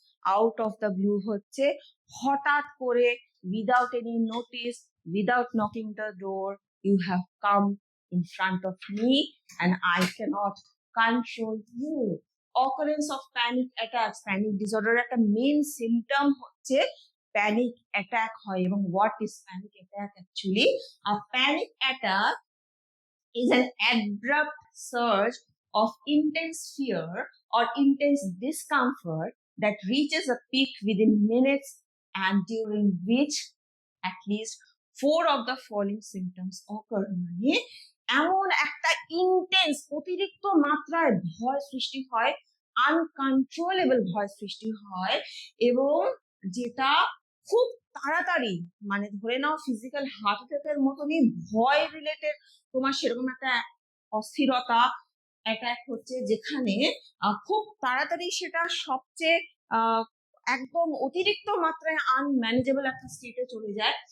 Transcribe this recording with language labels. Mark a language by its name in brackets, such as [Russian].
[English] out of the blue [Bangla] হচ্ছে হঠাৎ করে, [English] Without any notice, without knocking the door, you have come in front of me and I cannot control you. Occurrence of panic attacks, [Bangla] panic disorder একটা main symptom হচ্ছে panic attack হয়। [English] এবং what is panic attack actually? A panic attack is an abrupt surge of intense fear or intense discomfort that reaches a peak within minutes and during which at least 4 of the following symptoms occur. [Bangla] মানে এমন একটা intense অতিরিক্ত মাত্রায় ভয় সৃষ্টি হয়, uncontrollable ভয় সৃষ্টি হয়, এবং যেটা খুব তাড়াতাড়ি, মানে ধরে নাও ফিজিক্যাল হার্ট অ্যাটাকের মতনই ভয় রিলেটেড তোমার সেরকম একটা অস্থিরতা অ্যাটাক হচ্ছে, যেখানে খুব তাড়াতাড়ি সেটা সবচেয়ে একদম অতিরিক্ত মাত্রায় আনম্যানেজেবল একটা স্টেটে চলে যায়।